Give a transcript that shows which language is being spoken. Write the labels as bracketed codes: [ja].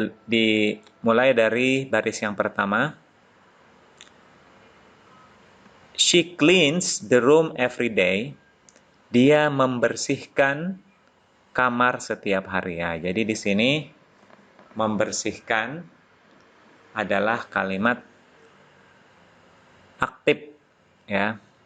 [id] Dimulai dari baris yang pertama. [en] She cleans the room every day. [id] Dia membersihkan kamar setiap hari ya. Jadi di sini membersihkan adalah kalimat aktif ya.